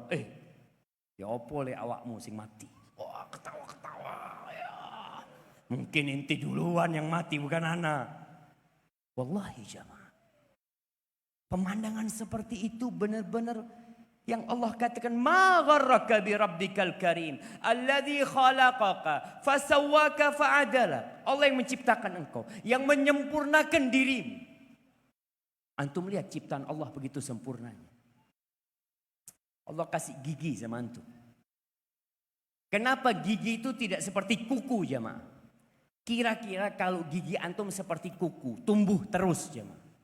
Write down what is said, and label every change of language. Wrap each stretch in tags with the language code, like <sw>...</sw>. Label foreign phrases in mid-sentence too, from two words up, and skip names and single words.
<jv>Ya opo le awakmu sing mati.</jv> <id>Wah ketawa-ketawa ya. Mungkin inti duluan yang mati bukan anak. Wallahi jamaah. Pemandangan seperti itu benar-benar yang Allah katakan</id> <ar>ما غرك بربك الكريم الذي خلقك فسواك فعدلك.</ar> <id>Allah yang menciptakan engkau, yang menyempurnakan dirimu. Antum lihat ciptaan Allah begitu sempurnanya. Allah kasih gigi sama antum. Kenapa gigi itu tidak seperti kuku jemaah? Kira-kira kalau gigi antum seperti kuku, tumbuh terus jemaah.</id>